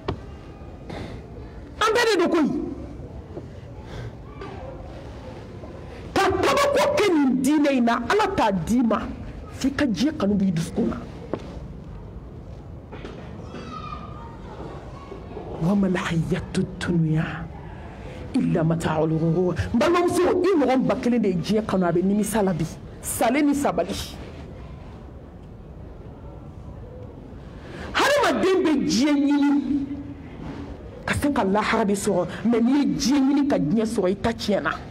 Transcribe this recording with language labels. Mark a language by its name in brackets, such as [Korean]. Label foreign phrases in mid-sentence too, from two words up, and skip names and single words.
[Bambara] an bɛɛ de don koyi ka kabako kɛ nin diinɛ in na ala t'a d'i ma f'i ka diɲɛ kanu b'i dusukun na [Arabic] وما الحياة الدنيا إلا متاع الغرور [Bambara] n balimamuso i ɲɔgɔn ba kelen de ye diɲɛ kanu a bɛ nimisa la bi sale ni sabali hadamaden bɛ diɲɛ ɲini ka se ka lahara de sɔrɔ mais n'i ye diɲɛ ɲini ka diɲɛ sɔrɔ i ta tiɲɛna